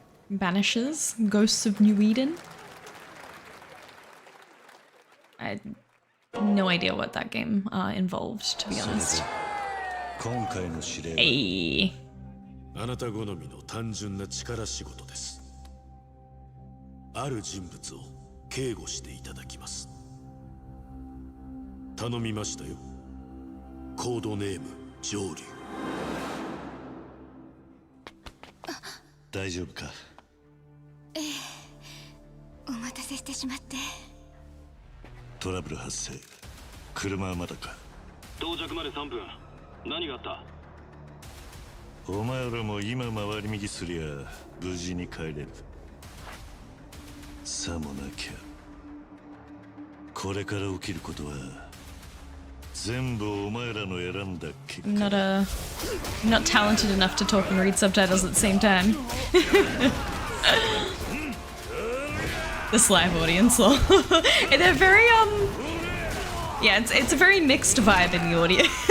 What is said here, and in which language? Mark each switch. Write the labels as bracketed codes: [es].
[en] Banishers, Ghosts of New Eden. I had no idea what that game involved, to be honest. Hey. [ja] あなた好みの単純な力仕事です。ある人物を警護していただきます。頼みましたよ。コードネーム上流。大丈夫か？ええ、お待たせしてしまって。トラブル発生。車はまだか？到着まで3分。何があった？お前らも今回り右すりゃ無事に帰れる。さもなきゃこれから起きることは全部お前らの選んだ結果。 [en] I'm not talented enough to talk and read subtitles at the same time. This live audience, lol. They're very yeah, it's a very mixed vibe in the audience.